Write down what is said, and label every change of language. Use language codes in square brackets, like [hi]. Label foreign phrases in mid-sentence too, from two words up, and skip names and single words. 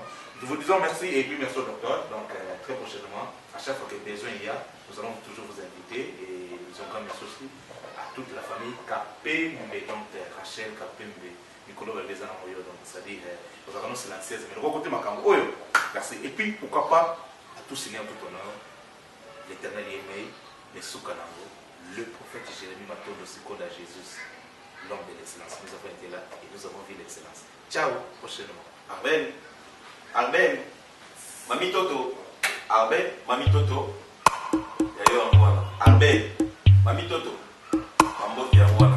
[fr] Nous vous disons merci et puis merci au docteur. Donc très prochainement, à chaque fois que besoin il y a, nous allons toujours vous inviter et nous disons grand merci aussi à toute la famille Kapembe, donc Rachel Kapembe, Nicolas Beleza Namoyo, donc c'est-à-dire nous allons se lancer, mais le côté Makambo, merci. Et puis pourquoi pas à tous signer en tout honneur, l'éternel Yemei, les Soukanango, le prophète Jérémie Matondo Sikoda Jésus, l'homme de l'excellence. Nous avons été là et nous avons vu l'excellence. Ciao, prochainement. Arben, Mami Toto, Arben, Mami Toto, Arben, Mami Toto,